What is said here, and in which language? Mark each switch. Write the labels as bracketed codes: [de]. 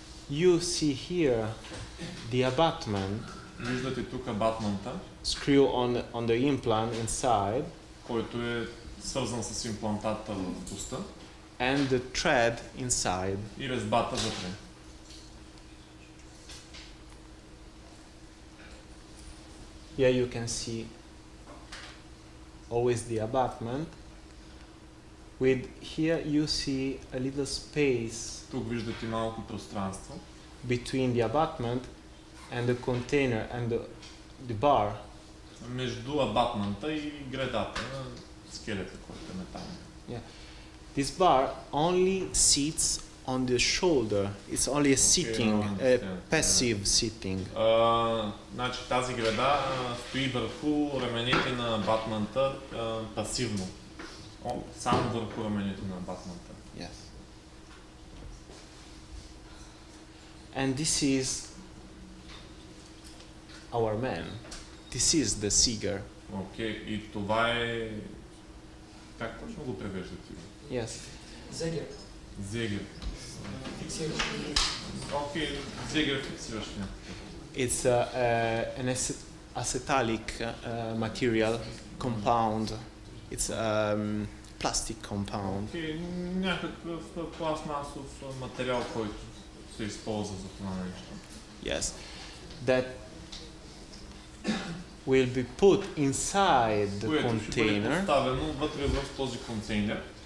[en] You see here the abutment. [bg] Виждате тук абатмента, [en] Screw on the implant inside. [bg] който е свързан с имплантата в уста. [en] And the thread inside. [bg] И резбата вътре. [en] Here you can see always the abutment. With here you see a little space [bg] Тук виждате малко пространство [en] between the abutment and the container and the bar. [bg] между абатмента и гредата на скелета, който е метален. [en] This bar only sits on the shoulder. It's only a sitting, I a understand. passive sitting. [bg] Значи тази града стои върху раменете на батманта пасивно. Само върху раменете на батманта. [en] Yes. And this is our man. This is the Seeger. [bg] Окей, и това е... Как точно го превеждате? [en] Yes. [bg] Зегер. Зегер. Фиксираш. Окей, зегер фиксираш някакво. [en] It's an acetalic material compound. It's plastic compound. [bg] Окей, някакъв пластмасов материал, който се използва за това нещо. [en] Yes. That will be put inside the [bg] Което ще бъде [en] container. [bg] поставено вътре в този контейнер.